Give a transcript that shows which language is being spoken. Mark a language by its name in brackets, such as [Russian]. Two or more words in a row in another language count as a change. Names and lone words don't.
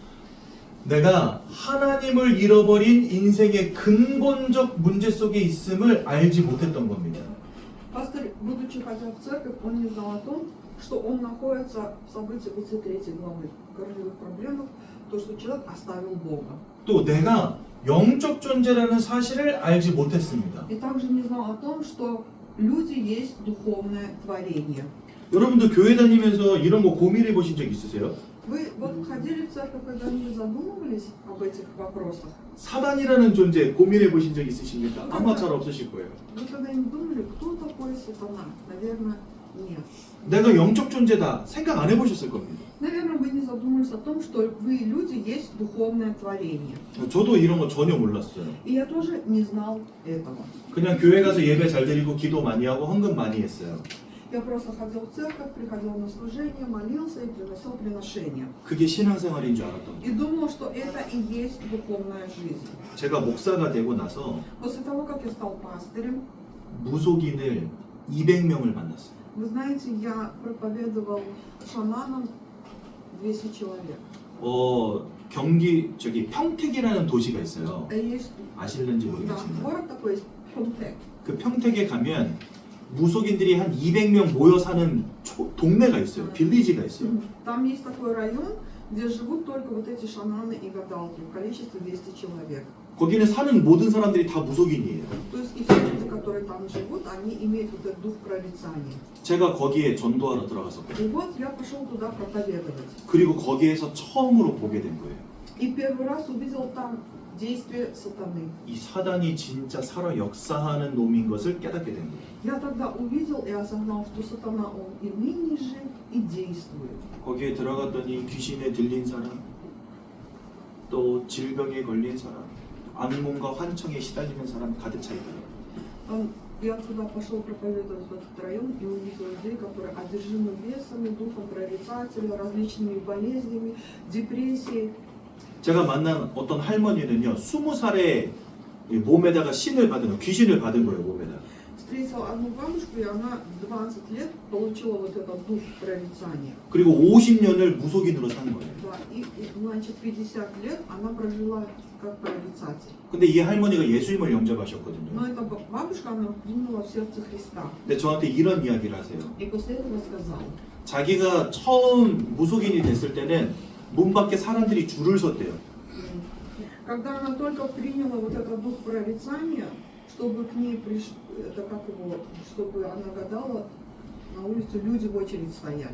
[Korean] 내가 하나님을 잃어버린 인생의 근본적 문제 속에 있음을 알지 못했던 겁니다. [Russian] Пастор, будучи ходя в церковь, он не знал о том, что он находится в событии 23 главы городовых проблемах, то, что человек оставил Бога. [Korean] 또 내가 영적 존재라는 사실을 알지 못했습니다. [Russian] И также не знал о том, что люди есть духовное творение. [Korean] 여러분도 교회 다니면서 이런 거 고민해 보신 적 있으세요? [Russian] Вы вот ходили в церковь, когда не задумывались об этих вопросах? [Korean] 사단이라는 존재 고민해 보신 적 있으십니까? 아마 잘 없으실 거예요. [Russian] Вы когда-нибудь думали, кто такой сатана? Наверное, нет. [Korean] 내가 영적 존재다 생각 안 해보셨을 겁니다. [Russian] Наверное, вы не задумались о том, что вы, люди, есть духовное творение. [Korean] 저도 이런 거 전혀 몰랐어요. [Russian] И я тоже не знал этого. [Korean] 그냥 교회 가서 예배 잘 드리고 기도 많이 하고 헌금 많이 했어요. [Russian] Я просто ходил в церковь, приходил на служение, молился и приносил приношения. [Korean] 그게 신앙생활인 줄 알았던 거예요. [Russian] И думал, что это и есть духовная жизнь. [Korean] 제가 목사가 되고 나서 [Russian] После того, как я стал пастырем, [Korean] 무속인을 200명을 만났어요. [Russian] вы знаете, я проповедовал шаманам 200 человек. [Korean] 경기 평택이라는 도시가 있어요. [Russian] Есть [Korean] 아실는지 [Russian] да, [Korean] 모르겠지만 [Russian] город такой есть, Пхёнтек. [Korean] 그 평택에 가면 무속인들이 한 200명 모여 사는 동네가 있어요. 빌리지가 있어요. [Russian] Там есть такой район, где живут только вот эти шаманы и гадалки в количестве 200 человек. [Korean] 거기는 사는 모든 사람들이 다 무속인이에요. [Russian] То есть и все люди, которые там живут, они имеют вот этот дух прорицания. [Korean] 제가 거기에 전도하러 들어갔었거든요. [Russian] И вот я пошел туда проповедовать. [Korean] 그리고 거기에서 처음으로 보게 된 거예요. [Russian] И первый раз увидел там действие сатаны. [Korean] 이 사단이 진짜 살아 역사하는 놈인 것을 깨닫게 된 거예요. [Russian] Я тогда увидел и осознал, что сатана, он и ныне жив, и действует. [Korean] 거기에 들어갔더니 귀신에 들린 사람, 또 질병에 걸린 사람, 악몽과 환청에 시달리는 사람 가득 차 있더라고요. [Russian] Я туда пошел проповедовать в этот район и увидел людей, которые одержимы бесами, духом прорицателя, различными болезнями, депрессией. [Korean] 제가 만난 어떤 할머니는요, 20살에 몸에다가 신을 받은, 귀신을 받은 거예요, 몸에다. [Russian] Встретила одну бабушку, и она 20 лет получила вот этот дух прорицания. [Korean] 그리고 50년을 무속인으로 산 거예요. [Russian] Да, и значит, 50 лет она прожила как прорицатель. [Korean] 근데 이 할머니가 예수님을 영접하셨거든요. [Russian] Но эта бабушка, она приняла в сердце Христа. [Korean] 근데 저한테 이런 이야기를 하세요. [Russian] И после этого сказала, [Korean] 자기가 처음 무속인이 됐을 때는 문 밖에 사람들이 줄을 섰대요. [Russian] когда она только приняла вот этот дух прорицания, чтобы к ней пришли, это как его, чтобы она гадала, на улице люди в очередь стояли.